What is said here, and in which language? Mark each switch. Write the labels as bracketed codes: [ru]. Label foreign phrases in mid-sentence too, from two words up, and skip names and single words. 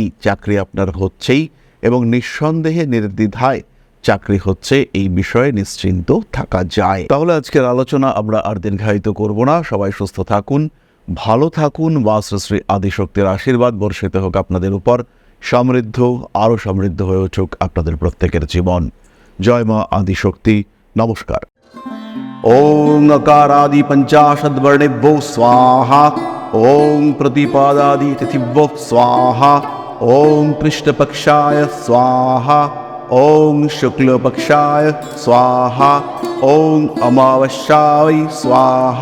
[bn] চাকরি আপনার হচ্ছেই, এবং নিঃসন্দেহে নির্দ্বিধায় চাকরি হচ্ছে, এই বিষয়ে নিশ্চিন্ত থাকা যায়। তাহলে আজকের আলোচনা আমরা আর দীর্ঘায়িত করব না। সবাই সুস্থ থাকুন, ভালো থাকুন, মা শ্রী শ্রী আদিশক্তির আশীর্বাদ বর্ষিত হোক আপনাদের উপর, সমৃদ্ধ আরও সমৃদ্ধ হয়ে উঠুক আপনাদের প্রত্যেকের জীবন। জয় মা আদিশক্তি। নমস্কার। [sa] ওং अकारादि पंचाशद्वर्णेभ्यो स्वाहा। ओं प्रतिपादादि तिथिभ्यो स्वाहा। ओं कृष्णपक्षाय स्वाहा। ओं शुक्लपक्षाय स्वाहा। ओं अमावस्याय स्वाहा।